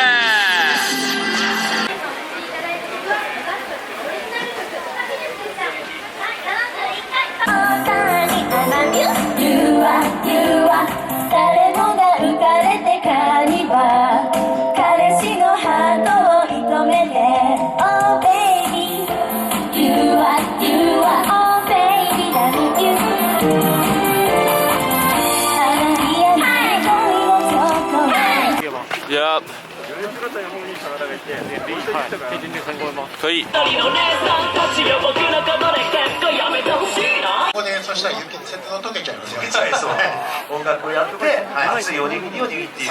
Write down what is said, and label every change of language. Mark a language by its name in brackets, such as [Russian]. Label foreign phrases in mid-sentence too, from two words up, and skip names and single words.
[Japanese] 誰もが浮かれてかには彼氏のハートを射止めて [English] Oh baby You are Oh baby love you Yep。 [Chinese] 可以进去参观吗？可以。 [Japanese] ここでそしたら雪セット溶けちゃいますよね。そう音楽をやって、熱いおにぎりを握っていると。